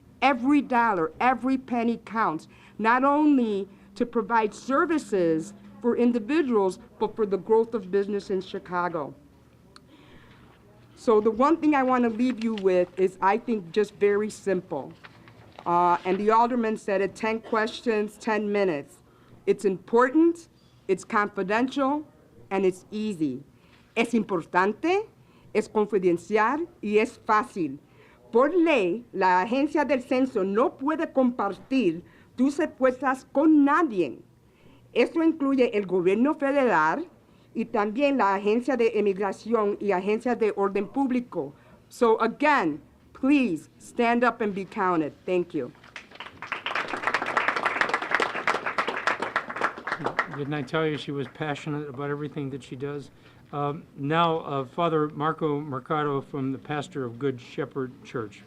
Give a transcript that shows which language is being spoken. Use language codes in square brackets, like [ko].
[en] Every dollar, every penny counts, not only to provide services for individuals, but for the growth of business in Chicago. So the one thing I want to leave you with is, I think, just very simple. And the alderman said it, 10 questions, 10 minutes. It's important, it's confidential, and it's easy. [es] Es importante, es confidencial y es fácil. Por ley, la agencia del censo no puede compartir tus respuestas con nadie. Esto incluye el gobierno federal y también la agencia de emigración y agencia de orden público. [en] So again, please stand up and be counted. Thank you. Didn't I tell you she was passionate about everything that she does? Now, Father Marco Mercado, from the pastor of Good Shepherd Church.